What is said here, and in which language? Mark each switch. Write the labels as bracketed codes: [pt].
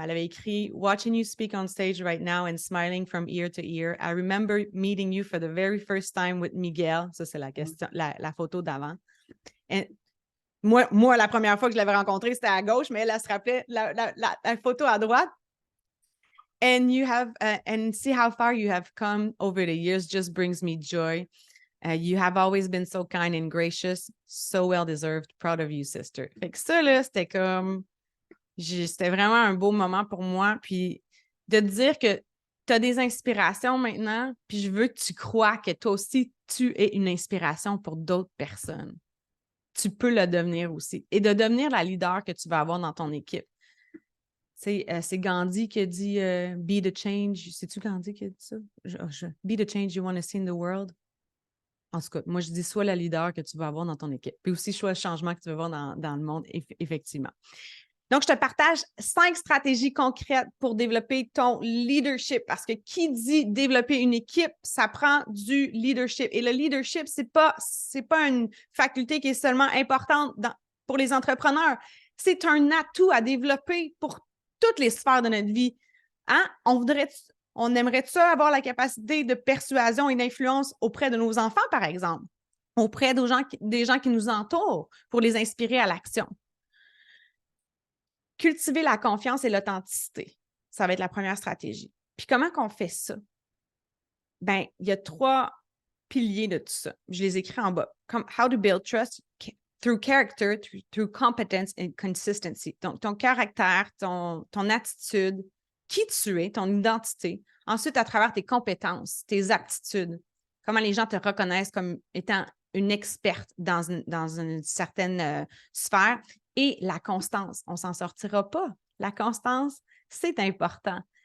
[fr] Elle avait écrit [en] « Watching you speak on stage right now and smiling from ear to ear. I remember meeting you for the very first time with Miguel. » [fr] Ça, c'est la question, la photo d'avant. Moi, la première fois que je l'avais rencontré, c'était à gauche, mais elle se rappelait la photo à droite. [en] And see how far you have come over the years just brings me joy. You have always been so kind and gracious, so well-deserved. Proud of you, sister. [fr] Fait que ça, là, c'était comme... C'était vraiment un beau moment pour moi. Puis de te dire que tu as des inspirations maintenant, puis je veux que tu crois que toi aussi, tu es une inspiration pour d'autres personnes. Tu peux le devenir aussi. Et de devenir la leader que tu vas avoir dans ton équipe. C'est Gandhi qui a dit [en] Be the change. [fr] C'est-tu Gandhi qui a dit ça? [en] Be the change you want to see in the world. [fr] En tout cas, moi, je dis sois la leader que tu veux avoir dans ton équipe. Puis aussi, sois le changement que tu veux voir dans le monde, effectivement. Donc, je te partage 5 stratégies concrètes pour développer ton leadership. Parce que qui dit développer une équipe, ça prend du leadership. Et le leadership, c'est pas une faculté qui est seulement importante pour les entrepreneurs. C'est un atout à développer pour toutes les sphères de notre vie. Hein? On aimerait ça avoir la capacité de persuasion et d'influence auprès de nos enfants, par exemple, auprès des gens qui nous entourent pour les inspirer à l'action. Cultiver la confiance et l'authenticité, ça va être la première stratégie. Puis comment qu'on fait ça? Bien, il y a 3 piliers de tout ça. Je les écris en bas. [en] Comme how to build trust through character, through competence and consistency. [fr] Donc, ton caractère, ton attitude, qui tu es, ton identité. Ensuite, à travers tes compétences, tes aptitudes, comment les gens te reconnaissent comme étant une experte dans une certaine sphère. Et la constance, on ne s'en sortira pas. La constance, c'est important.